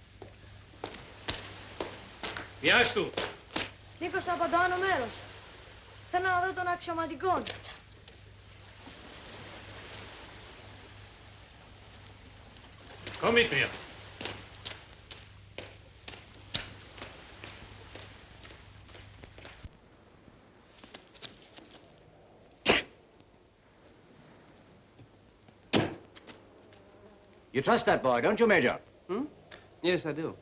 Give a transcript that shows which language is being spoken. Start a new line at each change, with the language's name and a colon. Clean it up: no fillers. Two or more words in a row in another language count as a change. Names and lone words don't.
German: Wie heißt du?
Greek: Νίκος από το άνω μέρος. Θέλω να δω τον αξιωματικό.
German: Komm mit mir.
English: You trust that boy, don't you, Major? Hmm? Yes, I do.